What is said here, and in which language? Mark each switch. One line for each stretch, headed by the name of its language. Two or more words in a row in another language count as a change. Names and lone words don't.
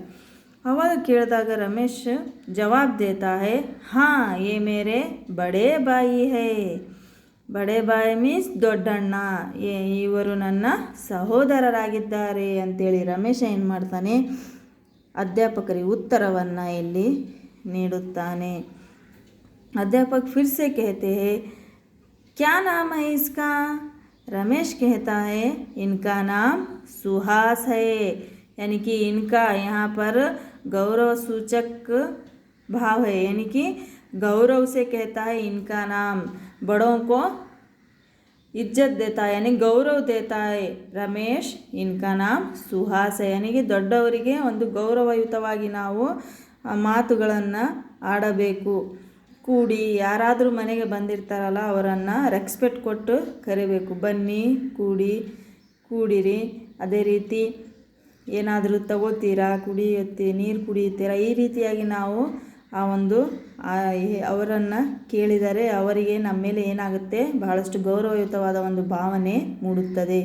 Kannada: ಅವಾಗ ಕೇಳಿದಾಗ ರಮೇಶ್
Hindi: जवाब देता है हाँ ये मेरे बड़े भाई है. बड़े भाई
Kannada: ಮೀನ್ಸ್ ದೊಡ್ಡಣ್ಣ, ಇವರು ನನ್ನ ಸಹೋದರರಾಗಿದ್ದಾರೆ ಅಂತೇಳಿ ರಮೇಶ ಏನು ಮಾಡ್ತಾನೆ, ಅಧ್ಯಾಪಕರಿಗೆ ಉತ್ತರವನ್ನು ಇಲ್ಲಿ ನೀಡುತ್ತಾನೆ.
Hindi: अध्यापक फिर से कहते हैं क्या नाम है इसका. रमेश कहता है इनका नाम सुहास है. यानी कि इनका यहाँ पर गौरव सूचक भाव है, यानी कि गौरव से कहता है इनका नाम. बड़ों को इज्जत देता है यानी गौरव देता है रमेश इनका नाम सुहास है यानी
Kannada: ದೊಡ್ಡವರಿಗೆ ಒಂದು ಗೌರವಯುತವಾಗಿ ನಾವು ಮಾತುಗಳನ್ನು ಆಡಬೇಕು. ಕೂಡಿ ಯಾರಾದರೂ ಮನೆಗೆ ಬಂದಿರ್ತಾರಲ್ಲ ಅವರನ್ನು ರೆಸ್ಪೆಕ್ಟ್ ಕೊಟ್ಟು ಕರಿಬೇಕು. ಬನ್ನಿ ಕೂಡಿರಿ. ಅದೇ ರೀತಿ ಏನಾದರೂ ತಗೋತೀರಾ, ನೀರು ಕುಡಿಯುತ್ತೀರಾ, ಈ ರೀತಿಯಾಗಿ ನಾವು ಅವರನ್ನು ಕೇಳಿದರೆ ಅವರಿಗೆ ನಮ್ಮ ಮೇಲೆ ಏನಾಗುತ್ತೆ, ಬಹಳಷ್ಟು ಗೌರವಯುತವಾದ ಒಂದು ಭಾವನೆ ಮೂಡುತ್ತದೆ.